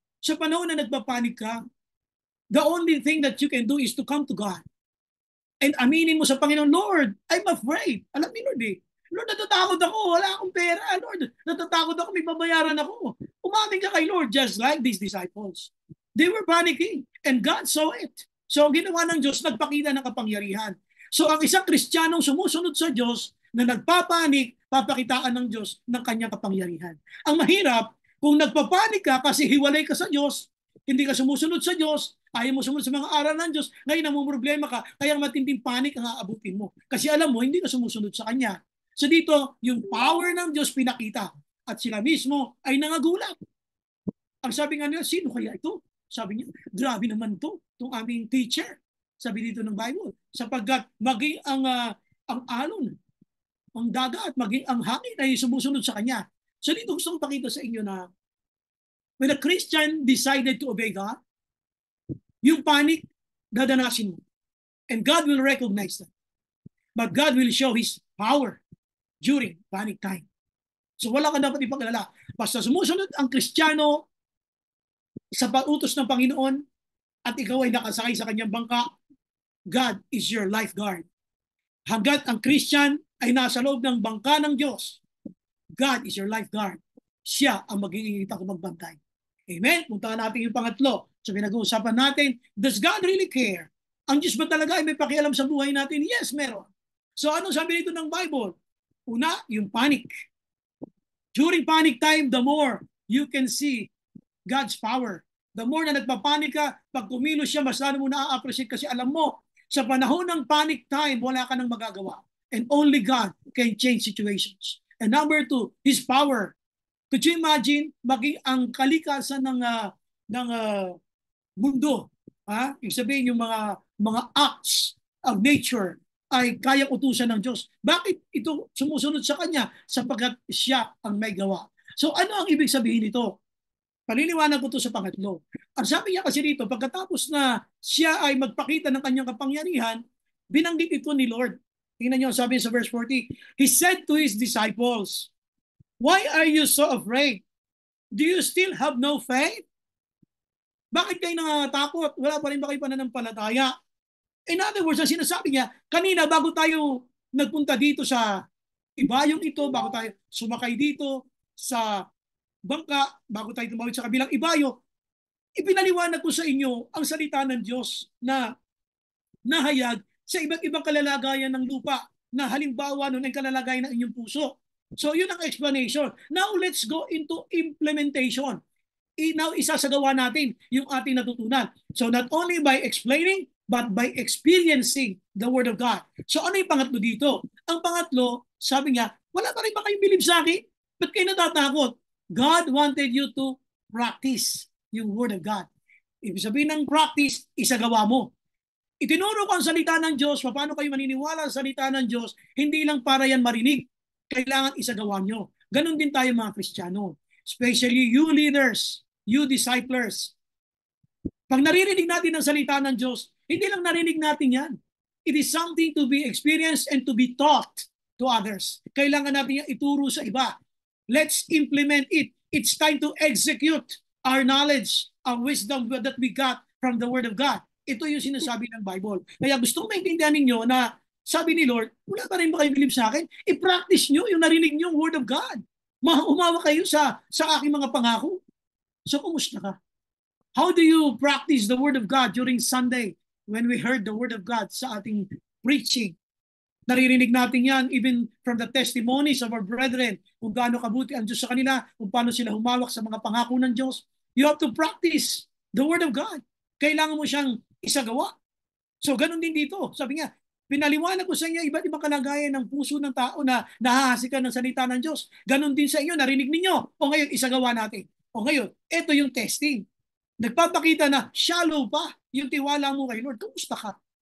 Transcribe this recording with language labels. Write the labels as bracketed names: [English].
[Filipino] Sa panahon na nagpapanik ka, [English] the only thing that you can do is to come to God. [Filipino] And aminin mo sa Panginoon, Lord, [English] I'm afraid. [Filipino] Alam ni Lord Lord, natatakot ako. Wala akong pera. Lord, natatakot ako. May babayaran ako. Umamin ka kay Lord [English] just like these disciples. They were panicking and God saw it. [Filipino] So, ang ginawa ng Diyos, nagpakita ng kapangyarihan. So ang isang Kristiyanong sumusunod sa Diyos na nagpapanik, papakitaan ng Diyos ng kanyang kapangyarihan. Ang mahirap, kung nagpapanik ka kasi hiwalay ka sa Diyos, hindi ka sumusunod sa Diyos, ayaw mo sumunod sa mga aral ng Diyos, ngayon namumroblema ka, kaya matinding panik ang aabutin mo. Kasi alam mo, hindi ka sumusunod sa Kanya. So dito, yung power ng Diyos pinakita at sila mismo ay nangagulat. Ang sabi nga nila, sino kaya ito? Sabi niya, grabe naman to, itong aming teacher. Sabi dito ng Bible, sapagkat maging ang alon, ang dagat, maging ang hangin ay sumusunod sa Kanya. So dito gusto kong pakita sa inyo na [English] when a Christian decided to obey God, [Filipino] yung panic, dadanasin mo. [English] And God will recognize that. But God will show His power during panic time. [Filipino] So wala ka dapat ipag-alala. Basta sumusunod ang Kristiyano sa pautos ng Panginoon at ikaw ay nakasakay sa Kanyang bangka, [English] God is your lifeguard. [Filipino] Hanggat ang Christian ay nasa loob ng bangka ng Diyos, [English] God is your lifeguard. [Filipino] Siya ang mag-iingit ako magbantay. Amen? Puntahan natin yung pangatlo. So pinag-uusapan natin, [English] does God really care? [Filipino] Ang Diyos ba talaga ay may pakialam sa buhay natin? Yes, meron. So anong sabi nito ng Bible? Una, yung panic. [English] During panic time, the more you can see God's power. [Filipino] The more na nagpapanik ka, pag kumilos siya, mas lalo mo na-appreciate kasi alam mo, sa panahon ng panic time, wala ka nang magagawa. [English] And only God can change situations. And number two, His power. [Filipino] Could you imagine, maging ang kalikasan ng mundo, yung sabihin yung mga acts of nature ay kayang utusan ng Diyos. Bakit ito sumusunod sa Kanya? Sapagkat siya ang may gawa. So ano ang ibig sabihin nito? Paliliwanag ko ito sa pangatlo. Ang sabi niya kasi dito, pagkatapos na siya ay magpakita ng kanyang kapangyarihan, binanggit ito ni Lord. Tingnan niyo, sabi sa verse 40, [English] He said to His disciples, Why are you so afraid? Do you still have no faith? [Filipino] Bakit kayo nangatakot? Wala pa rin ba kayo pananampalataya? In other words, ang sinasabi niya, kanina bago tayo nagpunta dito sa ibayong ito, bago tayo sumakay dito sa bangka, bago tayo tumawid sa kabilang ibayo, Ipinaliwanag ko sa inyo ang salita ng Diyos na nahayag sa iba't ibang kalalagayan ng lupa na halimbawa nun ang kalalagayan ng inyong puso. So yun ang explanation. [English] Now let's go into implementation. Now [Filipino] isasagawa natin yung ating natutunan. [English] So not only by explaining, but by experiencing the Word of God. [Filipino] So ano yung pangatlo dito? Ang pangatlo, sabi niya, wala pa rin ba kayong believe sa akin? Ba't kayo natatakot? [English] God wanted you to practice yung Word of God. [Filipino] Ibig sabihin ng practice, isagawa mo. Itinuro ko ang salita ng Diyos, paano kayo maniniwala sa salita ng Diyos, hindi lang para yan marinig. Kailangan isagawa nyo. Ganon din tayo mga Kristiyano. [English] Especially you leaders, you disciples. [Filipino] Pag naririnig natin ang salita ng Diyos, hindi lang narinig natin yan. [English] It is something to be experienced and to be taught to others. [Filipino] Kailangan natin yan ituro sa iba. [English] Let's implement it. It's time to execute our knowledge, our wisdom that we got from the Word of God. [Filipino] Ito yung sinasabi ng Bible. Kaya gusto ko maintindihan ninyo na sabi ni Lord, wala pa rin ba kayo believe sa akin? I-practice nyo yung narinig nyo yung Word of God. Umawa kayo sa aking mga pangako. So, kumusta ka? [English] How do you practice the Word of God during Sunday when we heard the Word of God sa ating preaching? [Filipino] Naririnig natin yan [English] even from the testimonies of our brethren [Filipino] kung gaano kabuti ang Diyos sa kanila, kung paano sila humawak sa mga pangako ng Diyos. [English] You have to practice the Word of God. [Filipino] Kailangan mo siyang isagawa. So, ganun din dito. Sabi niya, pinaliwanag ko sa inyo iba't ibang kalagayan ng puso ng tao na nahahasikan ng salita ng Diyos. Ganun din sa inyo, narinig ninyo. O ngayon, isagawa natin. O ngayon, ito yung testing. Nagpapakita na shallow pa yung tiwala mo kay Lord. Kumusta ka?